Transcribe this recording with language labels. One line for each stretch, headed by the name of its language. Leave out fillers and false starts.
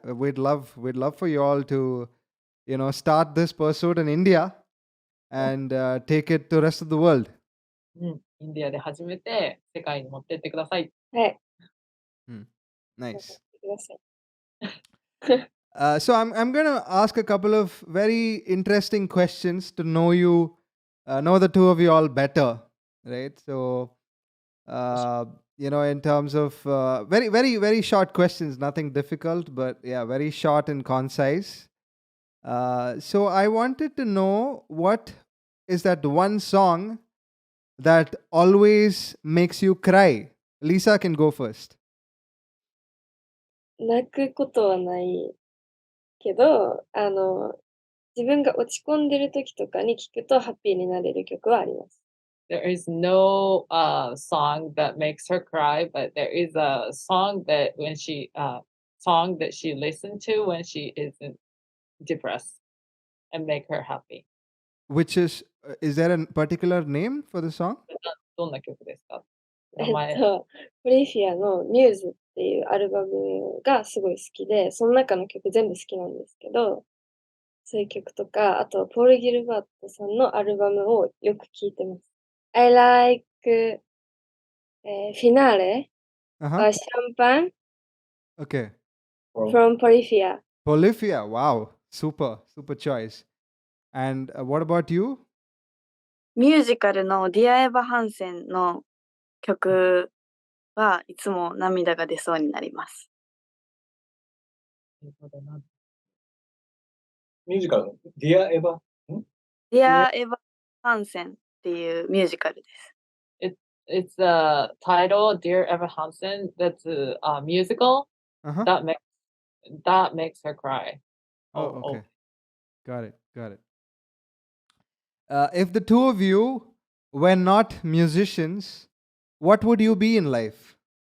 English: We'd love for you all to, start this pursuit in India and take it to the rest of the world.
Japanese: インディアで始めて世界に持ってってください。はい。
English: Nice.
Japanese: ください。
English: So I'm going to ask a couple of very interesting questions to know you, know the two of you all better, right? So, in terms of very, very, very short questions, nothing difficult, but yeah, very short and concise. So I wanted to know, what is that one song that always makes you cry? Lisa can go first.
Japanese: 泣くことはないけど、自分が落ち込んでる時とかに聞くとハッピーになれる曲はあります。
English: There is no song that makes her cry, but there is a song that song that she listened to when she isn't depressed and make her happy. Which is there a particular name for the song?
Japanese: どんな曲ですか？ポ名前。リフィアのミューズっていうアルバムがすごい好きで、その中の曲全部好きなんですけど、そういう曲とか、あとポール・ギルバートさんのアルバムをよく聴いてます。
English: I like Finale by Champagne Okay. from Polyphia. Polyphia. Wow. Super choice. And what about you?
Japanese: ミュージカルのディア・エヴァ・ハンセンの曲はいつも涙が出そうになります。ミュージカルのディア・エヴァ？ディア・エヴァ・ハンセンっていうミュージカルです。
English: It's the title, Dear Evan Hansen. That's a musical that makes her cry. Oh, okay. Got it. If the two of you were not musicians, what would you be in life?